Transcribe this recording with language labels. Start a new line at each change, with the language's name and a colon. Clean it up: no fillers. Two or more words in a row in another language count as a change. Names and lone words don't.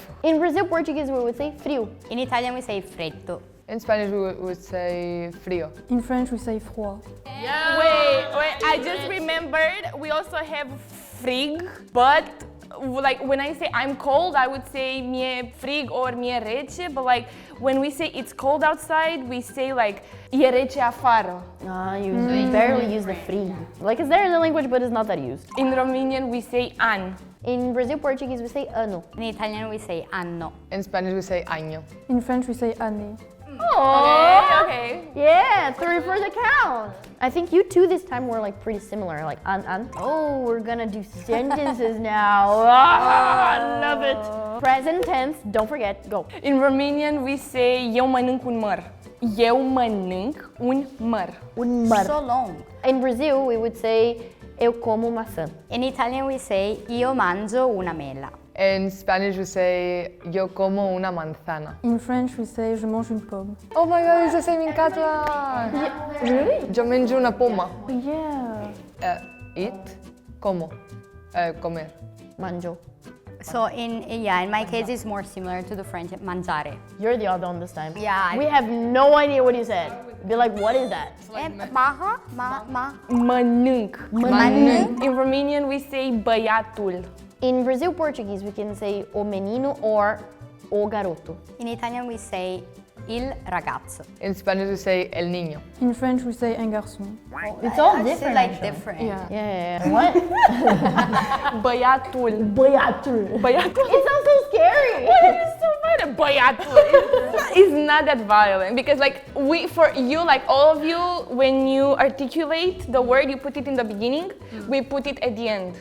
English: In Brazil, Portuguese, we would say frio. In Italian, we say freddo. In Spanish, we would say frío. In French, we say froid. Wait, I just remembered we also have frig, but like when I say I'm cold, I would say
Romanian: mie frig
English: or
Romanian: mie rece,
English: but like when we say it's cold outside, we say like
Romanian: e rece afară.
English: You barely use the frio. Like it's there in the language, but it's not that used. In Romanian, we say an. In Brazil, Portuguese, we say ano. In Italian, we say anno. In Spanish, we say año. In French, we say année. Okay. Yeah, 3 for the count. I think you two this time were like pretty similar, like an. Oh, we're gonna do sentences now. I love it. Present tense, don't forget, go. In Romanian, we say
Romanian: eu mănânc un măr. Eu mănânc un măr. Un măr.
English: So long. In Brazil, we would say
Portuguese: eu como maçã.
English: In Italian, we say
Italian: io mangio una mela.
English: In Spanish, we say
Spanish: yo como una manzana.
English: In French, we say
French: je mange une pomme.
English: Oh my god, it's the same in Catalan! Really?
Catalan: Yo mangio una poma.
English: Yeah. Eat,
Spanish: como, comer.
English: Manjo. So in my case, it's more similar to the French mangiare. You're the other one this time. Yeah. We have no idea what you said. Be like, what is that? Maha? Mănânc. Mănânc. In Romanian, we say băiatul. In Brazil Portuguese, we can say
Portuguese: o menino
English: or
Portuguese: o garoto.
English: In Italian, we say
Italian: il ragazzo.
English: In Spanish, we say
Spanish: el niño.
English: In French, we say
French: un garçon.
English: It's all It's different. like actually. different. Yeah. What? Băiatul. Băiatul. Băiatul. It sounds so scary. It's so funny. Băiatul. It's not that violent because like for you, like all of you, when you articulate the word, you put it in the beginning, we put it at the end.